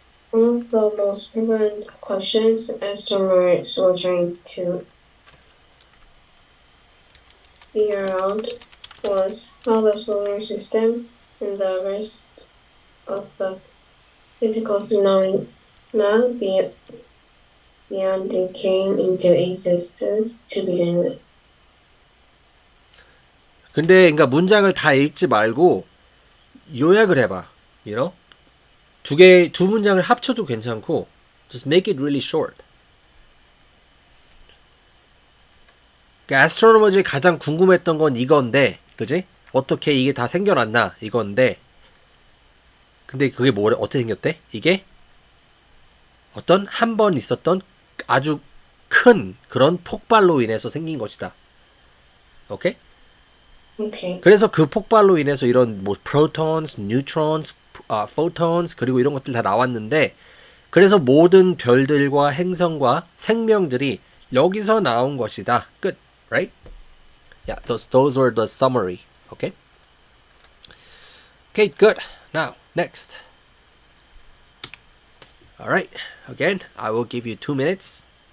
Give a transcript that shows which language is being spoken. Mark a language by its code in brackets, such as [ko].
[en] One of the most prevalent questions astronomers were trying to figure out was how the solar system and the rest of the physical phenomena beyond it came into existence to begin with. [ko] 근데 그러니까 문장을 다 읽지 말고 요약을 해봐. [en] You know? [ko] 두 문장을 합쳐도 괜찮고 [en] just make it really short. [ko] 그러니까 애스트로노머들이 가장 궁금했던 건 이건데, 그지? 어떻게 이게 다 생겨났나 이건데, 근데 그게 어떻게 생겼대? 이게 어떤 한 번 있었던 아주 큰 그런 폭발로 인해서 생긴 것이다. 오케이? [en] Okay. [ko] 그래서 그 폭발로 인해서 이런 뭐 protons, neutrons, photons 그리고 이런 것들 다 나왔는데, 그래서 모든 별들과 행성과 생명들이 여기서 나온 것이다. 끝. [en] Right? Yeah, those were the summary. Okay? Okay, good. Now, next. Alright, again, I will give you 2 minutes.